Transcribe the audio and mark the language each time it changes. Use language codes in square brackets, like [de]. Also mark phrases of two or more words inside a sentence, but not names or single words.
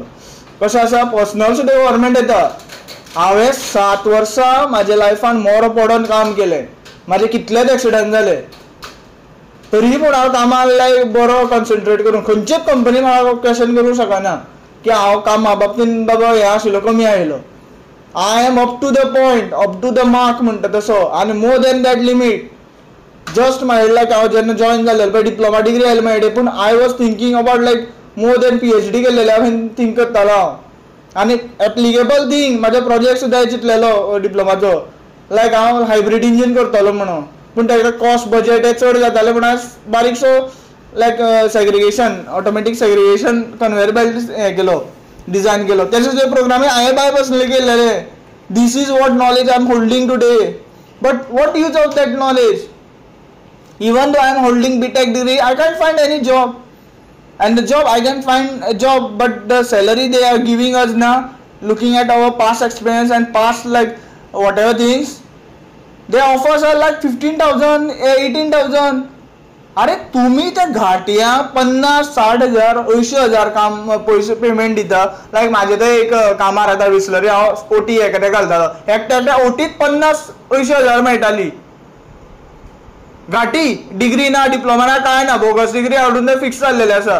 [kok] कशें आसा पर्सनल सुद्दां गव्हर्मेंट येता. हांवें 7 वर्सां म्हाज्या लायफान मोर पडोन काम केलें. म्हाजे कितलेच एक्सिडंट जाले तरी पूण हांव कामाक लायक बरो कॉन्सन्ट्रेट करून खंयचेच कंपनी म्हाका क्वेश्चन करूंक शकना की हांव कामा बाबतींत बाबा हें आशिल्लो कमी आयलो. [en] I am up to the point, up to the mark [kok] म्हणटा तसो, आनी [en] more than that limit. [kok] जस्ट म्हाजे लायक हांव जेन्ना जॉयन जालेलो पळय डिप्लोमा डिग्री आयली म्हाजे पूण [en] I was thinking about like more than PhD [kok] केलेले हांवें थिंक करतालो हांव. आनी [en] applicable thing [kok] म्हाजो प्रोजेक्ट सुद्दां चिंतलेलो डिप्लोमाचो लायक हांव [en] hybrid engine [kok] करतलो म्हणून. पूण ताका [en] cost budget [kok] हे चड जातालें म्हणून हांवें बारीकसो [en] like segregation automatic segregation conveyor belt [kok] हें केलो, डिझायन केलो. तेचे सुद्दां प्रोग्रामींग हांवें [en] by personally [kok] केलेले. [en] this is what knowledge I am holding today. but what use of that knowledge? Even though I am holding BTech degree, I can't find any job. And the job, I can find a job, but the salary they are giving us now, looking at our past experience and past like whatever things, they offers are like 15,000, 18,000. [kok] अरे तुम्ही त्या घाटिया 50-60 हजार 80 हजार काम पैसे पेमेंट दिता. लायक म्हाजे ते एक कामार येता बिस्लरी हांव OT एकादे घालतालो. एकट्या OTत 50-80 हजार मेळटाली. घाटी डिग्री ना, डिप्लोमा ना, काय ना, बोगस डिग्री हाडून ते फिक्स जाल्लेले आसा.